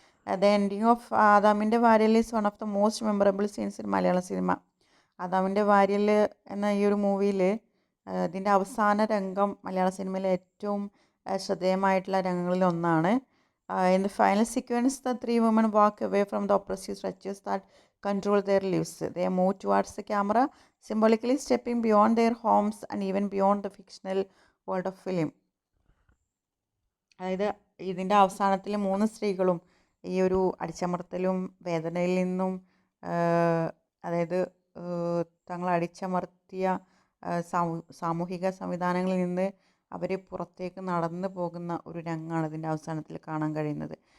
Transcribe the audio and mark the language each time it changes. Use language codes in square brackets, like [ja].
[en] The ending of ആദാമിൻ്റെ വാര്യൽ is one of the most memorable scenes in Malayalam cinema. [ml] ആദാമിൻ്റെ വാര്യൽ എന്ന ഈ ഒരു മൂവിയിൽ ഇതിൻ്റെ അവസാന രംഗം മലയാള സിനിമയിലെ ഏറ്റവും ശ്രദ്ധേയമായിട്ടുള്ള രംഗങ്ങളിൽ ഒന്നാണ്. [en] In the final sequence the three women walk away from the oppressive structures that control their lives. They move towards the camera, symbolically stepping beyond their homes and even beyond the fictional world of film. [ml] അതായത് ഇതിൻ്റെ അവസാനത്തിൽ 3 സ്ത്രീകളും ഈ ഒരു അടിച്ചമർത്തലും വേദനയിൽ നിന്നും അതായത് തങ്ങൾ അടിച്ചമർത്തിയ സാമൂഹിക സംവിധാനങ്ങളിൽ നിന്ന് അവർ പുറത്തേക്ക് നടന്നു പോകുന്ന ഒരു രംഗമാണ് ഇതിൻ്റെ അവസാനത്തിൽ കാണാൻ കഴിയുന്നത്.